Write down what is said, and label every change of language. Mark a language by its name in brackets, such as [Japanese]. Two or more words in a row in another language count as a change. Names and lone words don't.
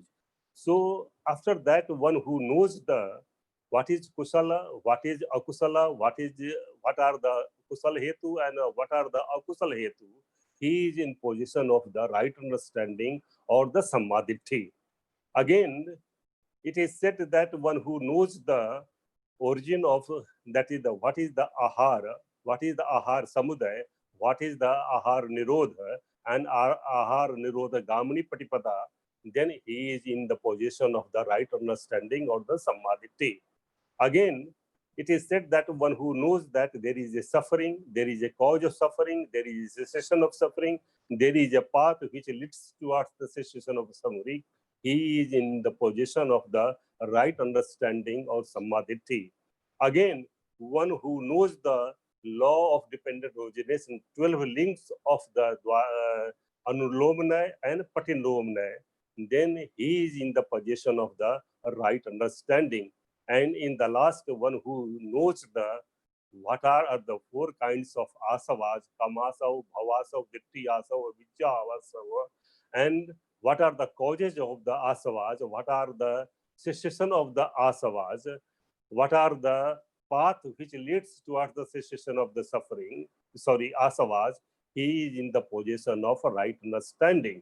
[English] So after that, one who knows what is Kusala, what is Akusala, what are the [Pali] Kusal Hetu, [English] and what are the [Pali] Akusal Hetu, [English] he is in position of the right understanding or the Sammaditthi. Again, it is said that one who knows the origin of, that is the, what is the ahara, what is the [Pali] ahar samudaya, [English] what is the [Pali] ahar nirodha, [English] and [Pali] ahar nirodha gamini patipada, [English] then he is in the possession of the right understanding or the samadhi. Again, it is said that one who knows that there is a suffering, there is a cause of suffering, there is a cessation of suffering, there is a path which leads towards the cessation of suffering, he is in the possession of the right understanding or samadhi. Again, one who knows the law of dependent origination, 12 links of the Anulomana and Patilomana, then he is in the possession of the right understanding. And in the last one who knows the what are the four kinds of asavas, [Pali] kamasav, bhavasav, dittiyasav, vijjavasav, [English] and what are the causes of the asavas, what are the cessation of the asavas, what are the path which leads towards the cessation of the suffering, asavas, he is in the possession of a right understanding.